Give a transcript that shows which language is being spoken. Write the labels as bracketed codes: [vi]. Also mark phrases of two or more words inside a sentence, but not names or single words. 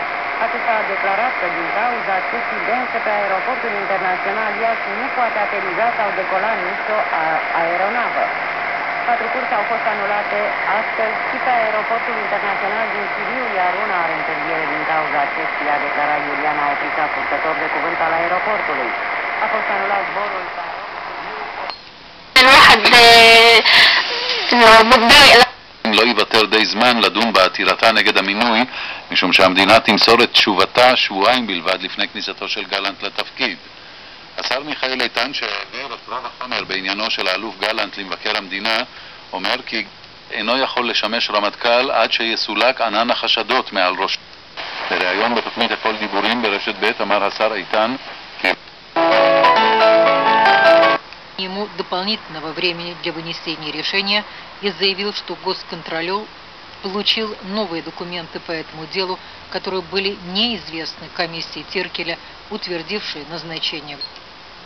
[ro] Acesta a declarat că din cauza ceții dense pe aeroportul internațional Iași nu poate ateriza sau decola nicio aeronavă. 4 curse au fost anulate astăzi și pe aeroportul internațional din Sibiu, iar una are întârziere din cauza ceții, a declarat Iuliana Oprița, purtător de cuvânt al aeroportului. A fost anulat zborul pe [he] לא ייוותר די זמן לדון בעתירתה נגד המינוי, משום שהמדינה תמסור את תשובתה שבועיים בלבד לפני כניסתו של גלנט לתפקיד. השר מיכאל איתן, שהעביר את רוב החומר בעניינו של האלוף גלנט למבקר המדינה, אומר כי אינו יכול לשמש רמטכ"ל עד שיסולק ענן החשדות מעל ראשו. בריאיון בתוכנית הכל דיבורים ברשת ב' אמר השר איתן כי [ru] ему дополнительного времени для вынесения решения и заявил, что госконтролер получил новые документы по этому делу, которые были неизвестны комиссии Тиркеля, утвердившей назначение.